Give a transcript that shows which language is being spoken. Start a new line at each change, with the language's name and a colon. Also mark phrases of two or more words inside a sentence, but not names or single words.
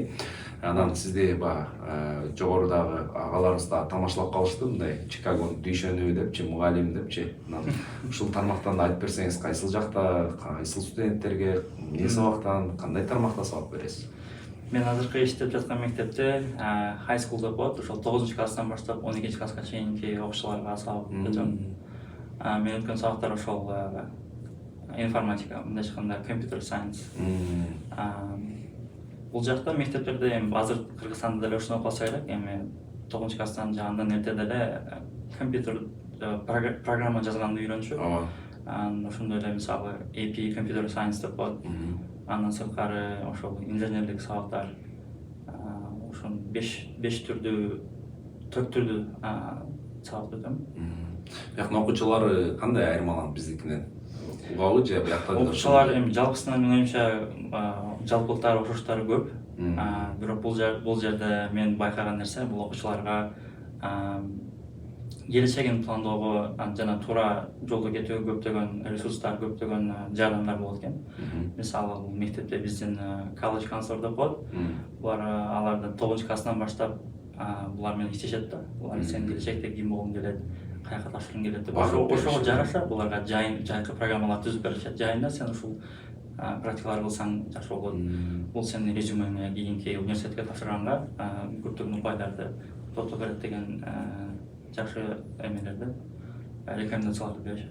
Kyrgyz: Анан сизди жогорудагы агаларыбыз да тамашалап калышты, мындай Чикагонун дүйшөнү депчи, мугалим депчи. Анан ушул тармактан да айтып берсеңиз, кайсыл жакта, кайсыл студенттерге, эмне сабактан, кандай тармакта сабак бересиз? Мен азыркы иштеп жаткан мектепте
English: high school
Kyrgyz: деп коет, ошол 9-класстан баштап 12-класска чейинки окуучуларга сабак берем. Мен өткөн сабактар ошол информатика, мындайча айтканда
English: computer science.
Kyrgyz: Бул жакта мектептерде эми азыр Кыргызстанда деле ушуну окуса керек. Эми 9-класстан же андан эрте деле компьютер программа жазганды үйрөнүшүп. Ошондой эле мисалы
English: AP computer science
Kyrgyz: деп коет. Андан сырткары ошол инженерлик сабактар, ошон 5 түрдүү, 4 түрдүү сабак өтөм. Бияктын окуучулары кандай айырмаланат биздикинен? Угабы же биякта? Окуучулар эми жалпысынан менин оюмча жалпылыктары окушуштары көп. Бирок бул жерде мен байкаган нерсе, бул окуучуларга келечегин пландоого жана туура жолдо кетүүгө көптөгөн ресурстар, көптөгөн жардамдар болот экен. Мисалы, бул мектепте биздин
English: college counselor
Kyrgyz: деп коет. Булар аларды 9-класстан баштап булар менен иштешет да. Булар сен келечекте ким болгуң келет, каяка тапшыргың келет деп ошого жараша буларга жайкы программалар түзүп беришет. Жайында сен ушул практикалар кылсаң жакшы болот. Бул сенин резюмеңе кийинки университетке тапшырганга көптөгөн упайларды тотто берет деген жакшы эмелерди, рекомендацияларды беришет.